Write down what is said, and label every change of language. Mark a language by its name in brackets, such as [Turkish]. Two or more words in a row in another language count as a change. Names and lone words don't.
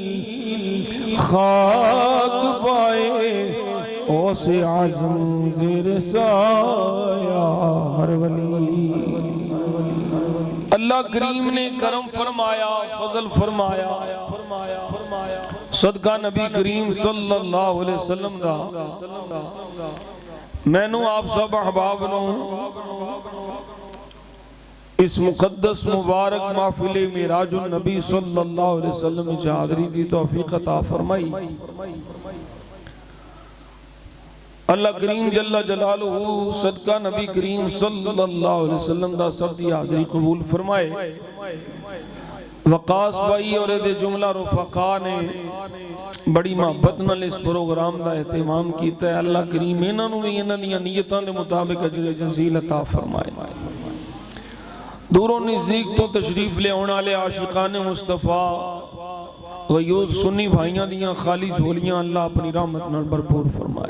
[Urdu] خاک پائے اوسے اعظم زیر سایہ ہر ولی. [Punjabi] اللہ کریم نے کرم فرمایا، فضل فرمایا، صدقہ نبی کریم [Arabic] صلى الله عليه وسلم [Punjabi] دا مینوں آپ سب احباب نوں اس مقدس مبارک محفل معراج النبی [Arabic] صلى الله عليه وسلم [Punjabi] وچ حاضری دی توفیق عطا فرمائی. اللہ کریم [Arabic] جل جلاله [Punjabi] صدقہ نبی کریم [Arabic] صلى الله عليه وسلم [Punjabi] دا سب دی حاضری قبول فرمائے. وقاص بھائی اور دے جملہ رفقاء نے بڑی محبت نال اس پروگرام دا اہتمام کیتا ہے. اللہ کریم انہاں نوں بھی انہاں دی نیتاں دے مطابق اجر جزیل عطا فرمائے. دوروں نزدیک تو تشریف لے آنے والے عاشقانِ مصطفیٰ غیور سنی بھائیوں دیاں خالی جھولیاں اللہ اپنی رحمت نال بھرپور فرمائے.